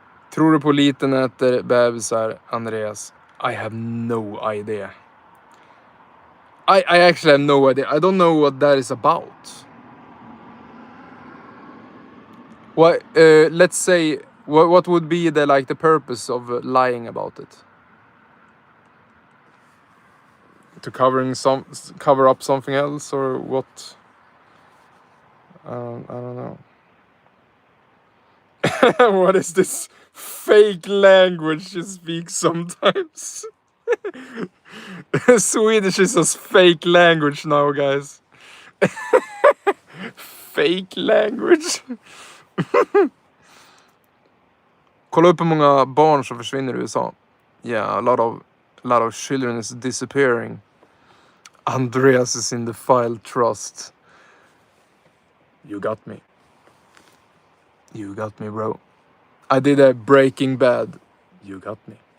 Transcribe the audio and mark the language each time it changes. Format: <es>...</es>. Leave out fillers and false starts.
<sv>Tror du på liten äter bebisar, Andreas?</sv> <en>I have no idea. I actually have no idea. I don't know what that is about. What? Let's say, what would be the purpose of lying about it? To cover up something else, or what? I don't know. What is this fake language you speak sometimes? Swedish is a fake language now, guys. Fake language.</en> <sv>Kolla upp hur många barn som försvinner i USA.</sv> <en>Yeah, a lot of children is disappearing. Andreas is in the file trust. You got me. You got me, bro. I did a Breaking Bad. You got me.</en>